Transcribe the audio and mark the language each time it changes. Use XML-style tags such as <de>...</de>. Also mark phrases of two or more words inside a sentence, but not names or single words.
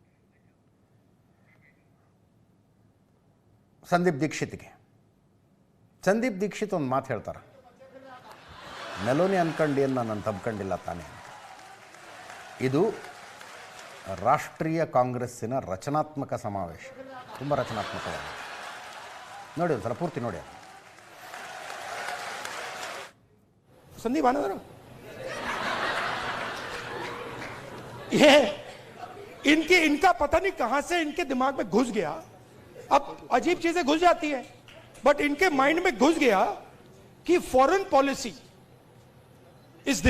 <kn>ಸಂದೀಪ್ ದೀಕ್ಷಿತ್ ಒಂದು ಮಾತು ಹೇಳ್ತಾರೆ, ಮೆಲೋನಿ ಅನ್ಕಂಡು ನಾನು ತಬ್ಕೊಂಡಿಲ್ಲ ತಾನೇ ಅಂತ. ಇದು ರಾಷ್ಟ್ರೀಯ ಕಾಂಗ್ರೆಸ್ಸಿನ ರಚನಾತ್ಮಕ ಸಮಾವೇಶ, ತುಂಬ ರಚನಾತ್ಮಕವಾಗಿದೆ. ನೋಡಿ ಒಂದು ಸಲ ಪೂರ್ತಿ ನೋಡಿ.</kn> <hi>संदीप आना जरा। ये इनका पता नहीं कहां से इनके दिमाग में घुस गया. अब अजीब चीजें घुस जाती हैं, बट इनके माइंड में घुस गया कि</hi> <en>foreign policy is this.</en>